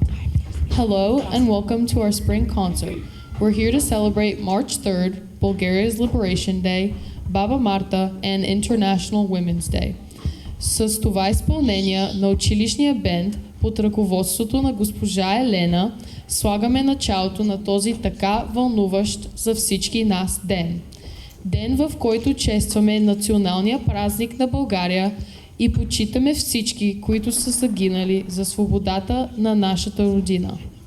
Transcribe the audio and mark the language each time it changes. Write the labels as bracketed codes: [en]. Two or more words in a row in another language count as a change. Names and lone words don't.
[en] Hello and welcome to our spring concert. We're here to celebrate March 3rd, Bulgaria's Liberation Day, Baba Marta and International Women's Day. [bg] С това изпълнение на училищния бенд под ръководството на госпожа Елена слагаме началото на този така вълнуващ за всички нас ден. Ден, в който честваме националния празник на България и почитаме всички, които са загинали за свободата на нашата родина.